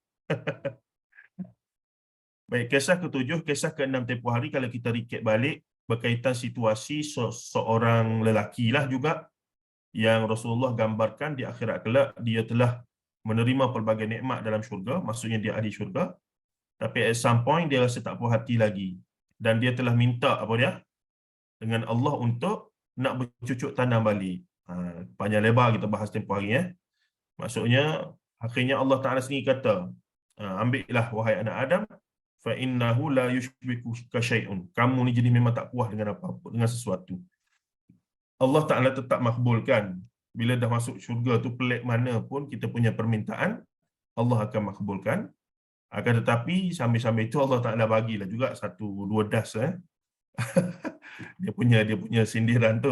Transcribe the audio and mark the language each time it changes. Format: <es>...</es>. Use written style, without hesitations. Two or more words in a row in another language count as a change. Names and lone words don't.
<ms>Baik, kisah ke-7, kisah ke-6 tempoh hari kalau kita recap balik berkaitan situasi seorang lelaki lah juga yang Rasulullah gambarkan di akhirat kelak dia telah menerima pelbagai nikmat dalam syurga, maksudnya dia ahli syurga, tapi</ms> <en>at some point</en> <ms>dia rasa tak puas hati lagi dan dia telah minta apa dia dengan Allah untuk nak bercucuk tanam balik. Panjang lebar kita bahas tempoh hari maksudnya akhirnya Allah Taala sendiri kata, ambillah wahai anak Adam,</ms> <ar>فإنه لا يشبعك شيء.</ar> <ms>Kamu ni jenis memang tak puas dengan apa-apa, dengan sesuatu. Allah Taala tetap makbulkan. Bila dah masuk syurga tu pelik mana pun kita punya permintaan, Allah akan makbulkan. Akan tetapi sambil-sambil itu Allah Taala bagilah juga 1-2 das dia punya sindiran tu.</ms>